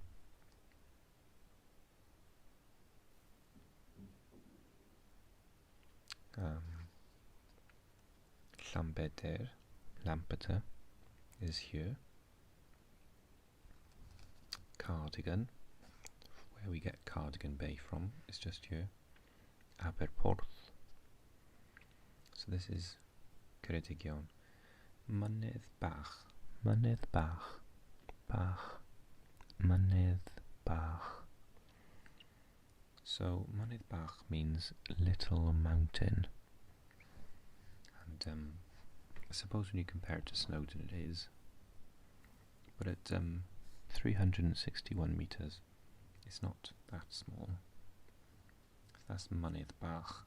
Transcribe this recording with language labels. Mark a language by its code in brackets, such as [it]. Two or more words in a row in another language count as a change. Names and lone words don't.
[en] Llambeder, Lampeter, is here. Cardigan, where we get Cardigan Bay from, is just here. Aberporth. So this is Ceredigion. Mynydd Bach. Mynydd Bach. Bach. Mynydd Bach. So Mynydd Bach means little mountain. And I suppose when you compare it to Snowdon it is. But at 361 metres, it's not that small. That's Mynydd Bach.